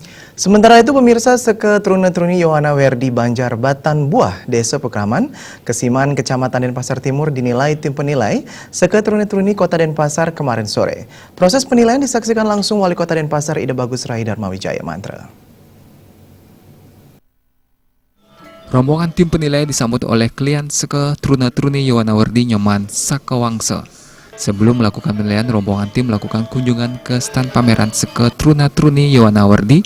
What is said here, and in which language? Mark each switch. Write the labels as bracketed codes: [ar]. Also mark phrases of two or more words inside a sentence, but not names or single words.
[id] Sementara itu pemirsa Seketruna-Truni Yohana Werdi Banjar Batan Buah, Desa Pekraman, Kesiman, Kecamatan Denpasar Timur dinilai tim penilai Seketruna-Truni Kota Denpasar kemarin sore. Proses penilaian disaksikan langsung Wali Kota Denpasar Ida Bagus Rai Darmawijaya Mantra. Rombongan tim penilai disambut oleh klien Seketruna-Truni Yohana Werdi Nyoman Sakawangse. Sebelum melakukan penilaian, rombongan tim melakukan kunjungan ke stand pameran Seketruna-Truni Yohana Werdi.